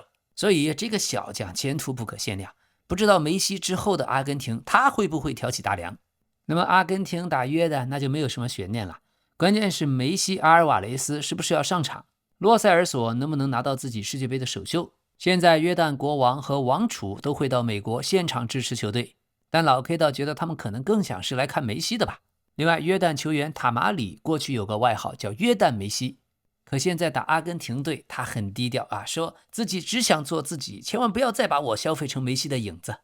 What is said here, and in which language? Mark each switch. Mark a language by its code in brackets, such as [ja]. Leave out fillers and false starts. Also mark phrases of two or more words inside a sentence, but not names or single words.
[zh] 所以這個小將前途不可限量，不知道梅西之後的阿根廷他會不會挑起大梁。那麼阿根廷打約旦那就沒有什麼懸念了，關鍵是梅西、阿爾瓦雷斯是不是要上場，洛塞爾索能不能拿到自己世界杯的首秀。現在約旦國王和王儲都會到美國現場支持球隊，但老 K 倒覺得他們可能更想是來看梅西的吧。另外，約旦球員塔馬里過去有個外號叫約旦梅西，可現在打阿根廷隊他很低調啊，說自己只想做自己，千萬不要再把我消費成梅西的影子。